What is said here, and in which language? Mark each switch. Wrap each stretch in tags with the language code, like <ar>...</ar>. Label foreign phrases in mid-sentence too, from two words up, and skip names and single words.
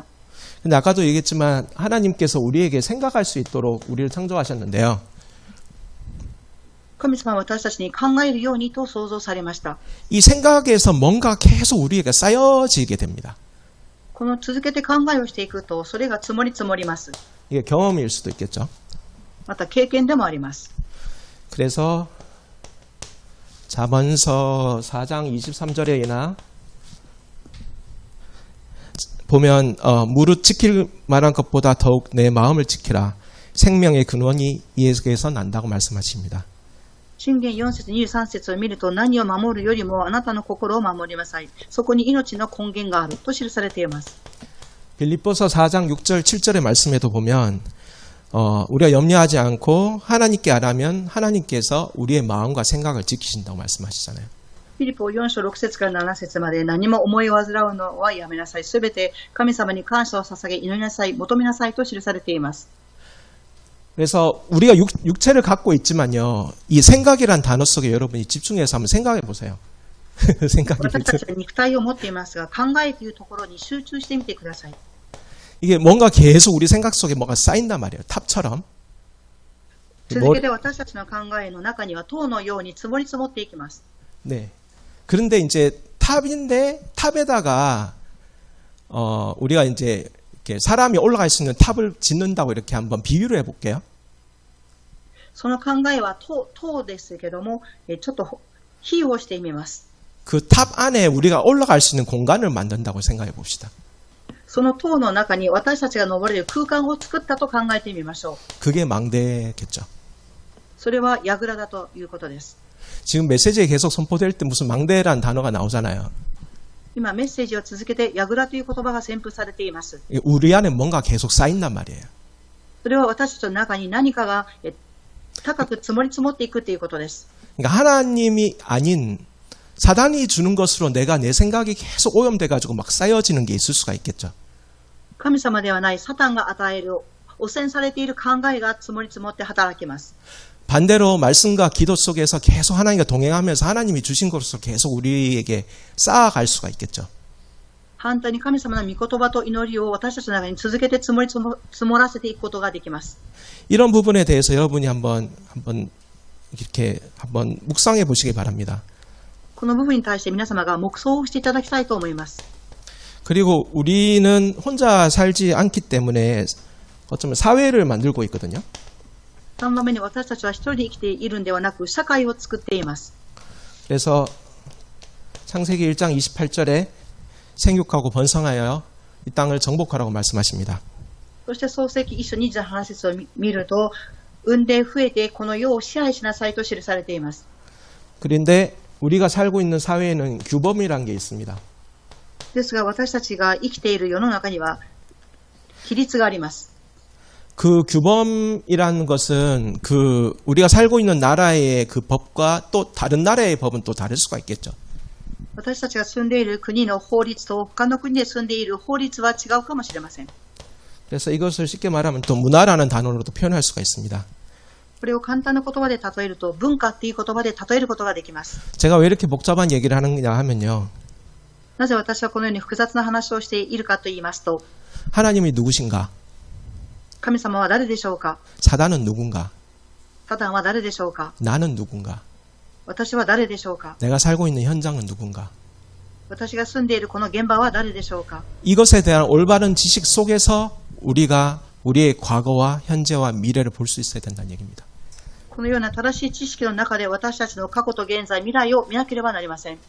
<ko>근데 아까도 얘기했지만 하나님께서 우리에게 생각할 수 있도록 우리를 창조하셨는데요.</ko> <ja>神様は私たちに考えるようにと創造されました。</ja> <ko>이 생각에서 뭔가 계속 우리에게 쌓여지게 됩니다.</ko> <ja>この続けて考えをしていくと、それが積もります。</ja> <ko>이게 경험일 수도 있겠죠.</ko> <ja>また経験でもあります。</ja> <ko>그래서 잠언서 4장 23절에나 보면 무릇 지킬 만한 것보다 더욱 내 마음을 지키라. 생명의 근원이 이에서 난다고 말씀하십니다.</ko> <ja>箴言4節23節を見ると、何を守るよりもあなたの心を守りなさい。そこに命の根源があると記されています。</ja> <ko>빌립보서 4장 6절 7절의 말씀에도 보면 우리가 염려하지 않고 하나님께 아뢰면 하나님께서 우리의 마음과 생각을 지키신다고 말씀하시잖아요.</ko> <ja>フィリポ4章6節から7節まで何も思い煩うのはやめなさい。すべて神様に感謝を捧げ祈りなさい。求めなさいと記されています。</ja> <ko>그래서 우리가 육체를 갖고 있지만요. 이 생각이란 단어 속에 여러분이 집중해서 한번 생각해 보세요. 생각이</ko> <ja>私たちは肉体を持っていますが、考えというところに集中してみてください。</ja> <ko>이게 뭔가 계속 우리 생각 속에 뭐가 쌓인단 말이에요. 탑처럼.</ko> <ja>続けて私たちの考えの中には塔のように積もり積もっていきます。</ja> <ko>네. 그런데 이제 탑인데 탑에다가 우리가 이제 이렇게 사람이 올라갈 수 있는 탑을 짓는다고 이렇게 한번 비유를 해볼게요.</ko> <ja>その考えは塔ですけども、ちょっと比喩をしてみます。</ja> <ko>그 탑 안에 우리가 올라갈 수 있는 공간을 만든다고 생각해 봅시다.</ko> <ja>その塔の中に私たちが登れる空間を作ったと考えてみましょう。</ja> <ko>그게 망대겠죠.</ko> <ja>それは櫓だということです。</ja> <ko>지금 메시지에 계속 선포될 때 무슨 망대라는 단어가 나오잖아요.</ko> <ja>今メッセージを続けて櫓という言葉が宣布されています。</ja> <ko>우리 안에 뭔가 계속 쌓인단 말이에요.</ko> <ja>それは私たちの中に何かが高く積もり積もっていくということです。</ja> <ko>그러니까 하나님이 아닌 사단이 주는 것으로 내가 내 생각이 계속 오염돼가지고 막 쌓여지는 게 있을 수가 있겠죠.</ko> <ja>神様ではないサタンが与える汚染されている考えが積もり積もって働きます。</ja> <ko>반대로 말씀과 기도 속에서 계속 하나님과 동행하면서 하나님이 주신 것으로 계속 우리에게 쌓아갈 수가 있겠죠.</ko> <ja>反対に神様の御言葉と祈りを私たちの中に続けて積もらせていくことができます。</ja> <ko>이런 부분에 대해서 여러분이 한번 이렇게 한번 묵상해 보시기 바랍니다.</ko> <ja>この部分に対して皆様が黙想をしていただきたいと思います。</ja> <ko>그리고 우리는 혼자 살지 않기 때문에 어쩌면 사회를 만들고 있거든요.</ko> <ja>3 番目に私たちは一人で生きているんではなく社会を作っています。</ja> <ko>그래서 창세기 1장 28절에 생육하고 번성하여 이 땅을 정복하라고 말씀하십니다.</ko> <ja>そして創世記1章28節を見ると、産んで増えてこの世を支配しなさいと記されています。</ja> <ko>그런데 우리가 살고 있는 사회에는 규범이란 게 있습니다.</ko> <ja>ですが私たちが生きている世の中には規律があります。</ja> <ko>그 규범이라는 것은 우리가 살고 있는 나라의 그 법과 또 다른 나라의 법은 또 다를 수가 있겠죠.</ko> <ja>私たちが住んでいる国の法律と他の国で住んでいる法律は違うかもしれません。</ja> <ko>그래서 이것을 쉽게 말하면 또 문화라는 단어로도 표현할 수가 있습니다.</ko> <ja>これを簡単な言葉で例えると文化っていう言葉で例えることができます。</ja> <ko>제가 왜 이렇게 복잡한 얘기를 하느냐 하면요.</ko> <ja>なぜ私はこのように複雑な話をしているかと言いますと、</ja> <ko>하나님이 누구신가?</ko> <ja>神様は誰でしょうか？</ja> <ko>사단은 누군가?</ko> <ja>サタンは誰でしょうか？</ja> <ko>나는 누군가?</ko> <ja>私は誰でしょうか？</ja> <ko>내가 살고 있는 현장은 누군가?</ko> <ja>私が住んでいるこの現場は誰でしょうか？</ja> <ko>이것에 대한 올바른 지식 속에서 우리가 우리의 과거와 현재와 미래를 볼 수 있어야 된다는 얘기입니다.</ko> <ja>このような正しい知識の中で私たちの過去と現在、未来を見なければなりません。</ja>